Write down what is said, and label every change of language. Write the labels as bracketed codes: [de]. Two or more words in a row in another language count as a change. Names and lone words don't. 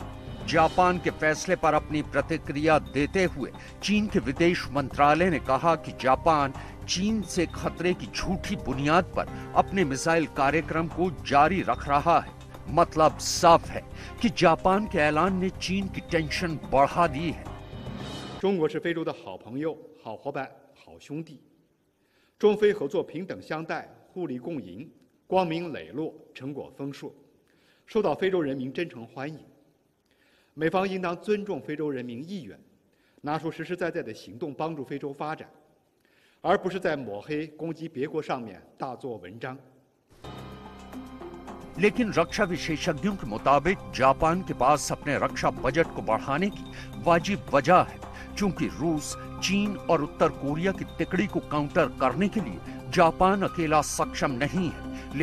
[hi] जापान के फैसले पर अपनी प्रतिक्रिया देते हुए चीन के विदेश मंत्रालय ने कहा कि जापान चीन से खतरे की झूठी बुनियाद पर अपने मिसाइल कार्यक्रम को जारी रख रहा है। मतलब साफ है कि जापान के ऐलान ने चीन की टेंशन बढ़ा दी है। [zh] 中国是非洲的好朋友、好伙伴、好兄弟，中非合作平等相待、互利共赢，光明磊落，成果丰硕，受到非洲人民真诚欢迎。美方应当尊重非洲人民意愿，拿出实实在在的行动帮助非洲发展，而不是在抹黑、攻击别国上面大做文章。 [hi] लेकिन रक्षा विशेषज्ञों के मुताबिक जापान के पास अपने रक्षा बजट को बढ़ाने की वाजिब वजह है, क्योंकि रूस, चीन और उत्तर कोरिया की तिकड़ी को काउंटर करने के लिए जापान अकेला सक्षम नहीं है।